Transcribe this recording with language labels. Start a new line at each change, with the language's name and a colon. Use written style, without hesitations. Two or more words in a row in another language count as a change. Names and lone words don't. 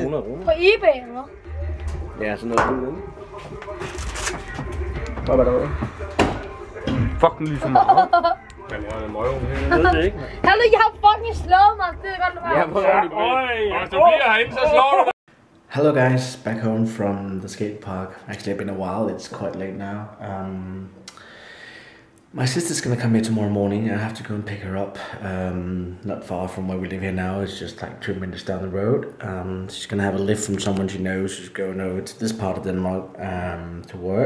Danish: På eBay, eller hvad? Ja, sådan noget den. Hvad var der? Fuck, den lyser meget. Jeg ved det ikke. Hallo, jeg har fucking slået mig. Det er godt, du har. Ja, hvor er det? Øj, hvis du bliver herinde, så slår du dig.
English: Hello guys, back home from the skate park. Actually, it's been a while, it's quite late now. My sister's gonna come here tomorrow morning. I have to go and pick her up. Not far from where we live here now, it's just like 2 minutes down the road. She's gonna have a lift from someone she knows who's going over to this part of Denmark to work.